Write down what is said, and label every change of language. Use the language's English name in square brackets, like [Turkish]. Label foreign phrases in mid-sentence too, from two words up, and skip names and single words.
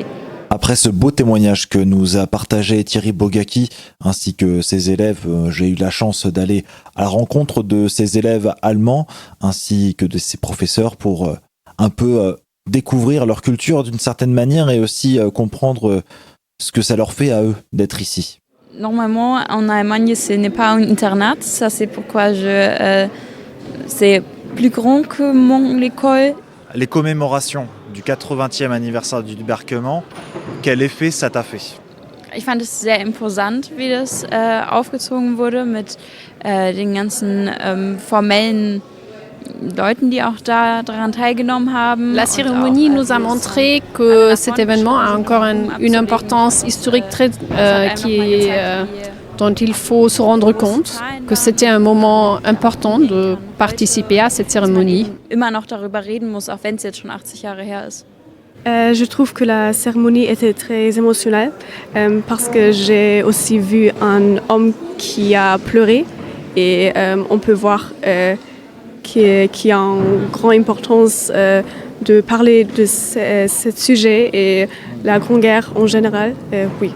[French] Après ce beau témoignage que nous a partagé Thierry Bogaki ainsi que ses élèves, j'ai eu la chance d'aller à la rencontre de ces élèves allemands ainsi que de ses professeurs pour un peu découvrir leur culture d'une certaine manière et aussi comprendre ce que ça leur fait à eux d'être ici. Normalement, en Allemagne, ce n'est pas un internat. Ça, c'est pourquoi c'est plus grand que mon école. Les commémorations du 80e anniversaire du débarquement, quel effet ça t'a fait? [German] Ich fand es sehr imposant, wie das aufgezogen wurde mit den ganzen formellen Leuten, die auch daran teilgenommen haben. [French] La cérémonie nous a montré que cet événement a encore une importance historique dont il faut se rendre compte, que c'était un moment important de participer à cette cérémonie. [German] Immer noch darüber reden muss, auch wenn es jetzt schon 80 Jahre her ist. [French] Je trouve que la cérémonie était très émotionnelle parce que j'ai aussi vu un homme qui a pleuré et on peut voir qui a une grande importance de parler de ce sujet et la Grande Guerre en général, oui.